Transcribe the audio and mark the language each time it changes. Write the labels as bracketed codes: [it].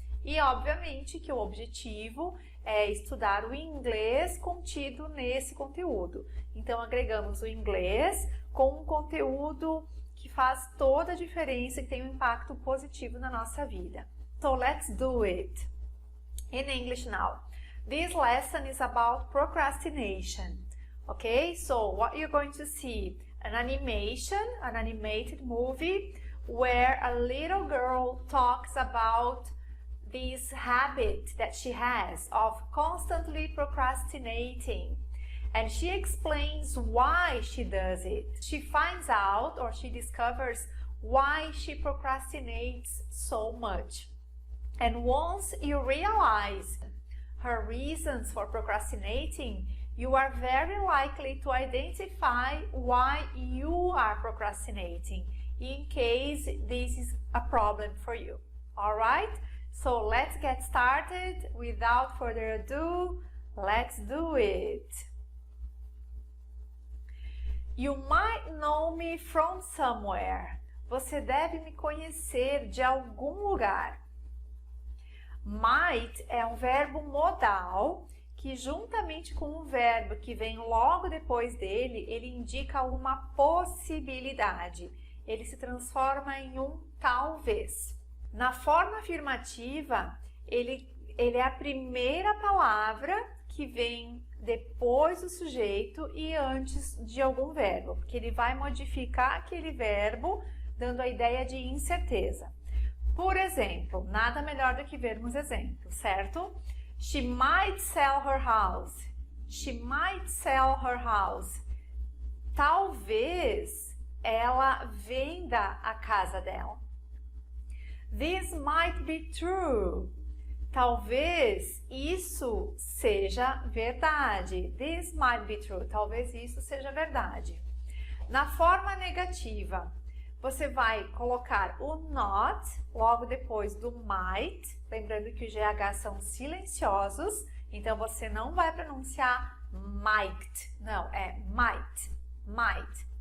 [pt] E, obviamente, que o objetivo é estudar o inglês contido nesse conteúdo. Então, agregamos o inglês com um conteúdo que faz toda a diferença e tem um impacto positivo na nossa vida. [en] So, let's do it. In English now. This lesson is about procrastination. Okay, so what you're going to see? An animation, an animated movie where a little girl talks about this habit that she has of constantly procrastinating, and she explains why she does it. She finds out or she discovers why she procrastinates so much. And once you realize her reasons for procrastinating, you are very likely to identify why you are procrastinating in case this is a problem for you. Alright? So let's get started. Without further ado, let's do it. You might know me from somewhere. [pt] Você deve me conhecer de algum lugar. Might é um verbo modal que, juntamente com o verbo que vem logo depois dele, ele indica uma possibilidade. Ele se transforma em um talvez. Na forma afirmativa, ele é a primeira palavra que vem depois do sujeito e antes de algum verbo, porque ele vai modificar aquele verbo, dando a ideia de incerteza. Por exemplo, nada melhor do que vermos exemplos, certo? [en] She might sell her house. She might sell her house. [pt] Talvez ela venda a casa dela. [en] This might be true. [pt] Talvez isso seja verdade. [en] This might be true. [pt] Talvez isso seja verdade. Na forma negativa, você vai colocar o not logo depois do might, lembrando que os GH são silenciosos, então você não vai pronunciar might, não, é might, might.